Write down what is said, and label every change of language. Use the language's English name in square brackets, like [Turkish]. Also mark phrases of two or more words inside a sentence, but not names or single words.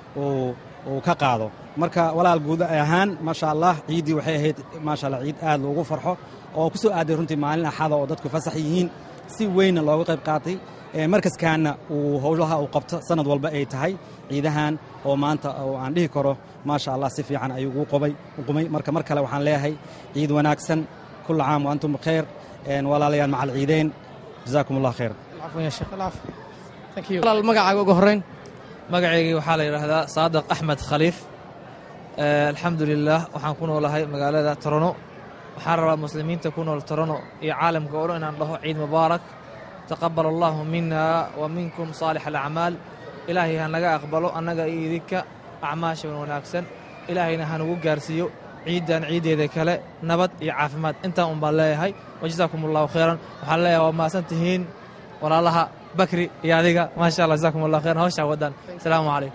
[Somali] oo ka qaado marka walaal guud ahaan [Arabic] ما شاء الله [Somali] ciidii waxay ahayd [Arabic] ما شاء الله [Somali] ciid aad loogu farxo oo ku soo aaday runtii maalin axada oo dadku fasax yihiin si weyn looga qayb qaatay markaskaana uu howlaha uu qabto sanad walba ay tahay ciidahan oo maanta oo aan dhihi karo [Arabic] ما شاء الله [Somali] si fiican ayuu ugu qumay marka mar kale waxaan leeyahay ciid wanaagsan [Arabic] كل عام وأنتم بخير [Somali] walaalayaal macal ciideen [Arabic] جزاكم الله خير العفو يا شيخ العفو [English] thank you [Somali] walaal magacaaga ugu horeyn magaceygii waxaa la yiraahdaa Saadiq Axmed Khaliif alxamdulillaah waxaan ku noolahay magaalada Toronto waxaan rabaa muslimiinta ku nool Toronto iyo caalamka oo dhan inaan dhaho [Arabic] عيد مبارك تقبل الله منا ومنكم صالح الأعمال [Somali] ilaahay ha naga aqbalo annaga iyo idinka acmaasha wanaagsan ilaahayna ha nagu gaarsiiyo ciidan ciideeda kale nabad iyo caafimaad inta un baa leeyahay [Arabic] وجزاكم الله خيرا [Somali] waxaan leeyahay waa maasantihiin walaalaha Bakri iyo adiga [Arabic] ما شاء الله جزاكم الله خيرا [Somali] hawsha wadan [Arabic] السلام عليكم